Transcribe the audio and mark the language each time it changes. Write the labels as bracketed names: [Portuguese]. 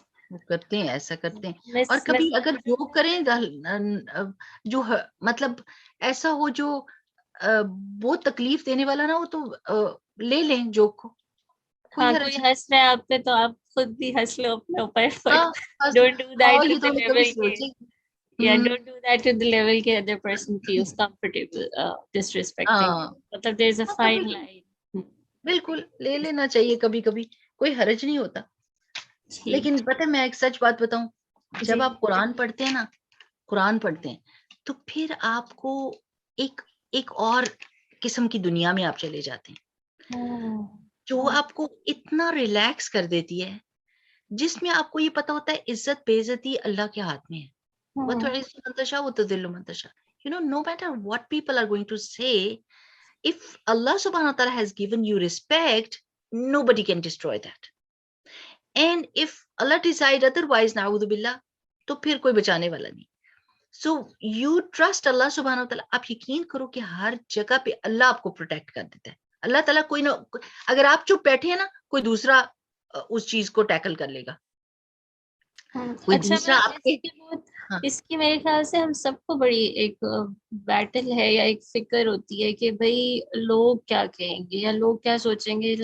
[Urdu] وہ کرتے ہیں, ایسا کرتے ہیں. اور کبھی اگر جو کریں جو مطلب ایسا ہو جو بہت تکلیف دینے والا نہ ہو تو لے لیں جوک کو. ہاں, کوئی ہنس رہا ہے آپ پہ تو آپ خود بھی ہنس لو اپنے اوپر. [English] Don't do that to the level [Urdu] کہ [English] yeah, don't do that to the level کہ other person feels comfortable disrespecting. [Urdu] مطلب [English] there's a fine line. [Urdu] بالکل لے لینا چاہیے کبھی کبھی, کوئی حرج نہیں ہوتا. لیکن پتہ میں ایک سچ بات بتاؤں, جب آپ قرآن پڑھتے ہیں نا, قرآن پڑھتے ہیں تو پھر آپ کو ایک اور قسم کی دنیا میں آپ چلے جاتے ہیں جو آپ کو اتنا ریلیکس کر دیتی ہے, جس میں آپ کو یہ پتا ہوتا ہے عزت بے عزتی اللہ کے ہاتھ میں ہے. [Arabic] وَتُعِزُّ مَن تَشَاءُ وَتُذِلُّ مَن تَشَاءُ. [English] No matter what people are going to say, if Allah [Arabic] subhanahu wa ta'ala [English] has given you respect, nobody can destroy that. And if Allah decide otherwise, [Arabic] na'udhu billah, [Urdu] تو پھر کوئی بچانے والا نہیں. [English] So you trust Allah [Arabic] subhanahu wa ta'ala. [Urdu] آپ یقین کرو کہ ہر جگہ پہ اللہ آپ کو پروٹیکٹ کر دیتا ہے. اللہ تعالیٰ کوئی نہ, اگر آپ چپ بیٹھے ہیں نا, کوئی دوسرا اس چیز کو ٹیکل کر لے گا. کوئی دوسرا آپ کے اس کی میرے خیال سے ہم سب کو بڑی ایک بیٹل ہے یا ایک فکر ہوتی ہے کہ بھائی لوگ کیا کہیں گے یا لوگ کیا سوچیں گے.